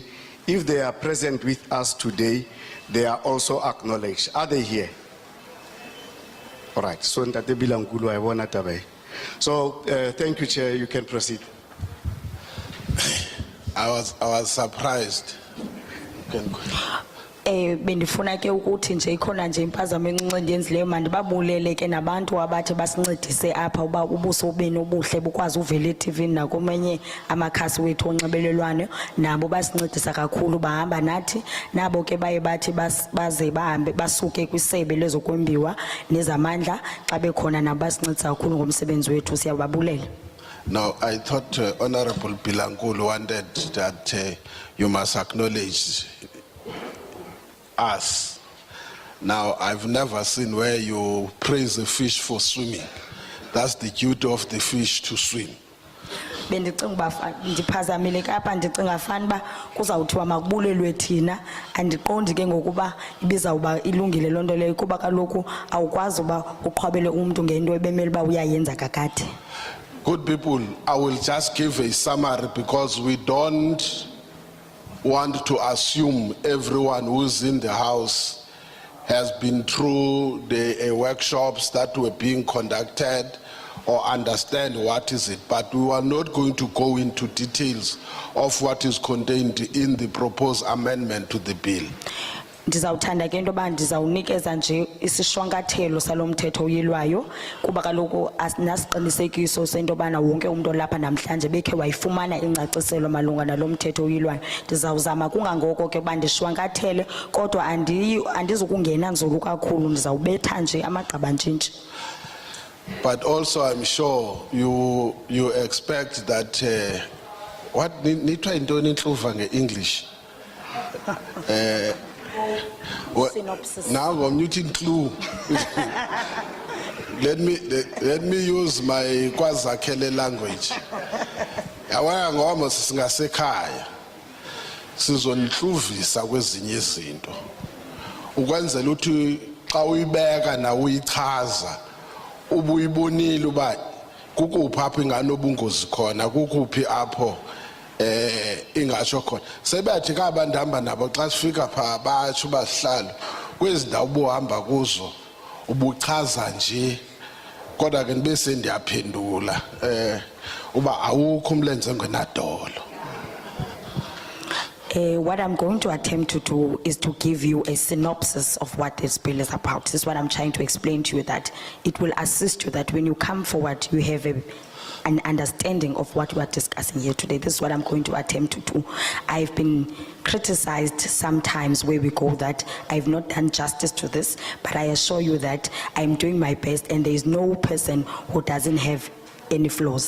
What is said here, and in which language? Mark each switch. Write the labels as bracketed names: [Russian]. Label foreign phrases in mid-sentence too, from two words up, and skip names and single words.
[English] If they are present with us today, they are also acknowledged. Are they here? All right. So, thank you, Chair. You can proceed. I was surprised. You can go. [Xhosa] bendifuna ke ukuthi nje ikhona nje impazamo encinci endiyenzileyo mandibabulele ke nabantu abathi basincedise apha uba ubuso benu obuhle bukwazi uvela eTV nakumenye amakhasi wethu onxibelelwano nabo basincedisa kakhulu bahamba nathi nabo ke baye bathi baze bahambe basuke kwisebe lezokwembiwa nezamandla xa bekhona nabo basincedisa kakhulu ngomsebenzi wethu siyababulela. [English] Now, I thought Honorable Bilankulu wanted that you must acknowledge us. Now, I've never seen where you praise a fish for swimming. That's the duty of the fish to swim. [Xhosa] Bendicinga uba ndiphazamile kapha ndicinga fanuba kuzawuthiwa makubulelwe thina andiqondi ke ngokuba ibizawuba ilungile loo nto leyo kuba kaloku awukwazi uba uqhwabele umntu ngento ebemele uba uyayenza kakade. [English] Good people, I will just give a summary because we don't want to assume everyone who's in the house has been through the workshops that were being conducted or understand what is it. But we are not going to go into details of what is contained in the proposed amendment to the bill. [Xhosa] Ndizawuthanda ke into ba ndizawunikeza nje isishwankathelo salomthetho uyilwayo kuba kaloku asinasiqinisekiso sento bana wonke umuntu lapha namhlanje bekhe wayifumana ingcaciselo malunga nalomthetho uyilwayo. Ndizawuzama kungangoko ke bandishwankathele kodwa andizukungena nzulu kakhulu ndizawubetha nje amagqaba ntshintshi. [English] But also I'm sure you expect that what [Xhosa] nitwa intoni inhluva ngeEnglish [English] Synopsis. Now I'm muting clue. let me use my KwaZakhele language. [Xhosa] Awaya ngoba singasekhaya sizonhluvisa kwezinye izinto ukwenzela ukuthi xa uyibeka na uyichaza ubuyibonile uba kukuphi apho ingane obungozi khona kukuphi apho ingasho khona sebathi kabantu hamba nabo xa sifika pha batsho basihlalo kwezindawo ubuhamba kuzo ubuchaza nje kodwa ke bese ndiyaphendula uba awukho umlenze ngenadolo. [English] What I'm going to attempt to do is to give you a synopsis of what this bill is about. This is what I'm trying to explain to you, that it will assist you that when you come forward you have an understanding of what we are discussing here today. This is what I'm going to attempt to do. I've been criticized sometimes where we go that I've not done justice to this, but I assure you that I'm doing my best and there is no person who doesn't have any flaws.